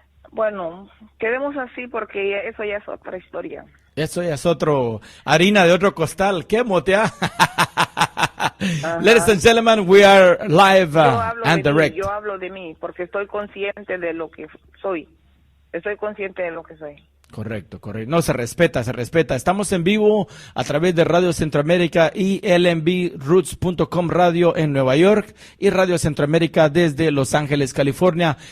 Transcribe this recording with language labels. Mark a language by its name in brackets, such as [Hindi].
[Spanish] Bueno, quedemos así porque eso ya es otra historia. Eso ya es harina de otro costal. ¿Qué motea? [English] Ladies and gentlemen, we are live and direct. [Spanish] Yo hablo de mí porque estoy consciente de lo que soy. Estoy consciente de lo que soy. Correcto. No, se respeta. Estamos en vivo a través de Radio Centroamérica y lnbroots.com Radio en Nueva York y Radio Centroamérica desde Los Ángeles, California.